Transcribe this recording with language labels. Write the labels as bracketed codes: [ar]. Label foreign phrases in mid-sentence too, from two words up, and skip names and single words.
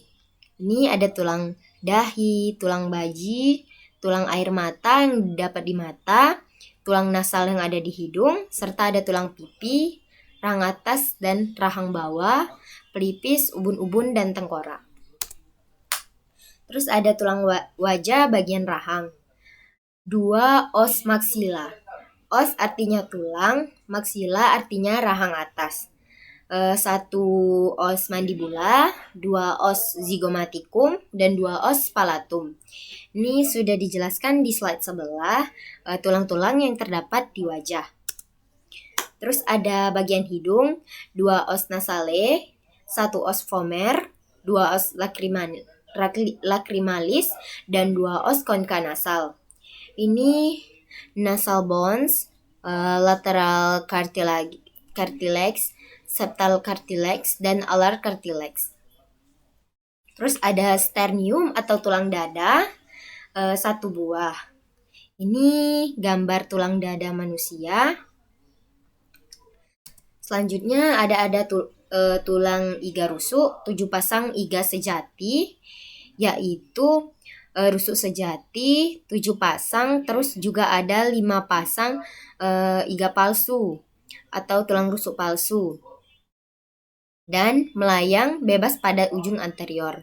[id] Ini ada tulang dahi, tulang baji, tulang air mata yang dapat di mata, tulang nasal yang ada di hidung, serta ada tulang pipi, rahang atas dan rahang bawah, pelipis, ubun-ubun, dan tengkorak. Terus ada tulang wajah bagian rahang. 2 os maksila. Os artinya tulang, maksila artinya rahang atas. 1 os mandibula, 2 os zygomaticum, dan 2 os palatum. Ini sudah dijelaskan di slide sebelah, tulang-tulang yang terdapat di wajah. Terus ada bagian hidung, 2 os nasale, 1 os vomer, 2 os lacrimalis, dan 2 os concha nasal. Ini [en] nasal bones, lateral cartilage, septal cartilage, [id] dan alar cartilage. Terus ada sternium atau tulang dada, 1 buah. Ini gambar tulang dada manusia. Selanjutnya ada tulang iga rusuk, 7 pasang iga sejati, yaitu rusuk sejati 7 pasang, terus juga ada 5 pasang iga palsu atau tulang rusuk palsu, dan melayang bebas pada ujung anterior.